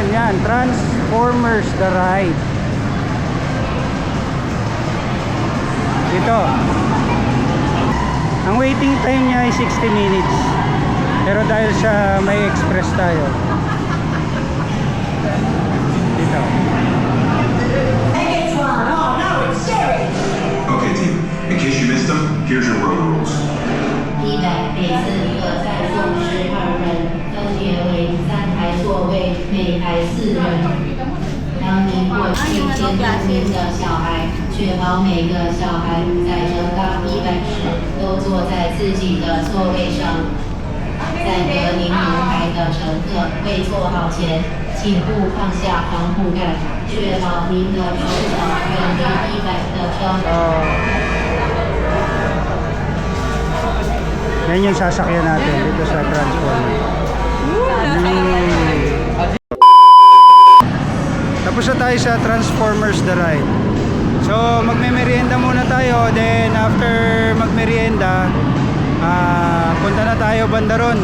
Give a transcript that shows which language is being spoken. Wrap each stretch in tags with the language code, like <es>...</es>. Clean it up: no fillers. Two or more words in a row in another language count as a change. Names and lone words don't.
<tl>Yan, Transformers The Ride. Ito. Ang</tl> <en>waiting time</en> <tl>niya ay</tl> <en>60 minutes.</en> <tl>Pero dahil sa may express tayo. Dito.</tl> <en>Okay, team. In case you missed them, here's your road rules.</en> <zh>100 每次一个载重12人，分别为3台座位，每台4人。当您过去监督您的小孩，确保每个小孩在乘搭100时都坐在自己的座位上。在和您同台的乘客未坐好前，请勿放下防护盖，确保您的手脚远离100的车。</zh> <tl>Yan yung sasakyan natin dito sa Transformers. Tapos na tayo sa Transformers The Ride. So magme-merienda muna tayo.</tl> <en>Then after</en> <tl>magmerienda, punta na tayo banda ron.</tl>